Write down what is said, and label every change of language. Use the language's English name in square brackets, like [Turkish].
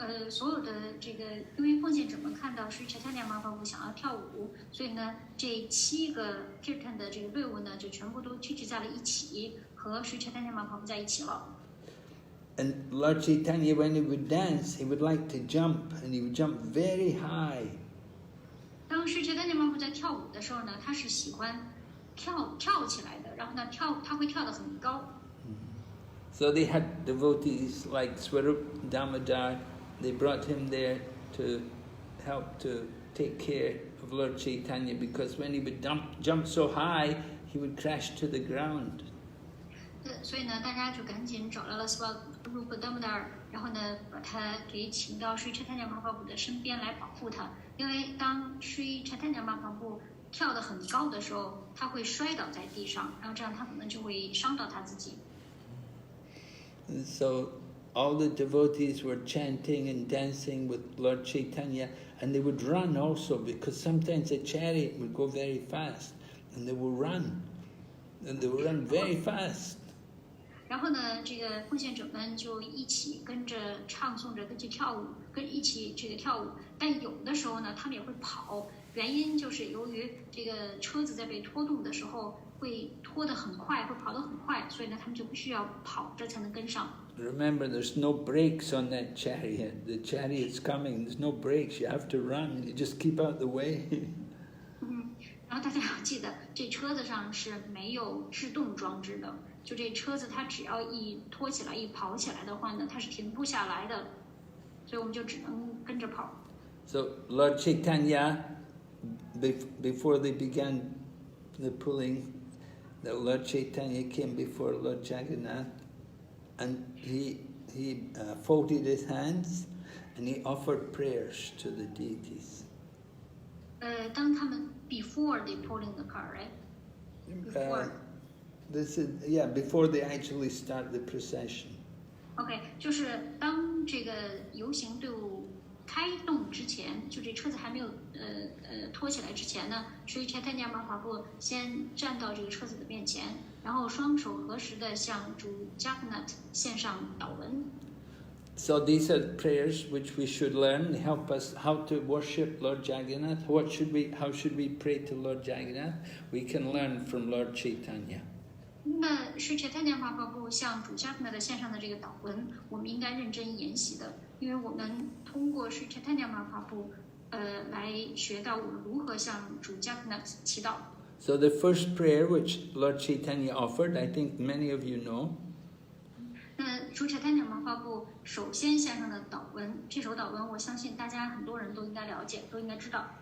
[Chinese] 所有的这个，因为奉献者们看到Sri Chaitanya Mahaprabhu想要跳舞，所以呢，这7个 kirtan 的这个队伍呢，就全部都聚集在了一起，和Sri Chaitanya Mahaprabhu在一起了。 [English] And Lord Caitanya, when he would dance, he would like to jump, and he would jump very high. [Chinese] 当Sri Chaitanya Mahaprabhu在跳舞的时候呢，他是喜欢跳起来的，然后呢，他会跳得很高。 [English] So they had devotees like Swarup Damodar. They brought him there to help to take care of Lord Caitanya, because when he would jump so high, he would crash to the ground. [Chinese] 所以呢，大家就赶紧找到了 Swarup Damodar， 然后呢，把他给请到Sri Chaitanya Mahaprabhu 的身边来保护他。因为当Sri Chaitanya Mahaprabhu 跳得很高的时候，他会摔倒在地上，然后这样他可能就会伤到他自己。 [English] And so all the devotees were chanting and dancing with Lord Caitanya, and they would run also, because sometimes the chariot would go very fast, and they would run, and they would run very fast. [Chinese] 然后呢，这个奉献者们就一起跟着唱诵着，跟着跳舞，一起这个跳舞。但有的时候呢，他们也会跑，原因就是由于这个车子在被拖动的时候会拖得很快，会跑得很快，所以呢，他们就必须要跑着才能跟上。 [English] Remember, there's no brakes on that chariot. The chariot's coming. There's no brakes. You have to run. You just keep out the way. [Chinese] 然后大家要记得，这车子上是没有制动装置的。就这车子，它只要一拖起来、一跑起来的话呢，它是停不下来的，所以我们就只能跟着跑。 [English] So Lord Caitanya, before they began the pulling, the Lord Caitanya came before Lord Jagannath, and he folded his hands, and he offered prayers to the deities. [Chinese] 当他们 [English] before they pulling the car, right? Before. This is, yeah, before they actually start the procession. [Chinese] OK， 就是当这个游行队伍开动之前，就这车子还没有拖起来之前呢，Sri Caitanya Mahaprabhu先站到这个车子的面前，然后双手合十的向主 Jagannath 献上祷文。 [English] So these are prayers which we should learn. They help us how to worship Lord Jagannath. How should we pray to Lord Jagannath? We can learn from Lord Caitanya. [Chinese] 那Sri Caitanya Mahaprabhu向主 Jagannath 献上的这个祷文，我们应该认真研习的，因为我们通过Sri Caitanya Mahaprabhu来学到我们如何向主 Jagannath 祈祷。 [English] So the first prayer which Lord Caitanya offered, I think many of you know. [Chinese] 那主 Caitanya Mahaprabhu 首先献上的祷文，这首祷文我相信大家很多人都应该了解，都应该知道。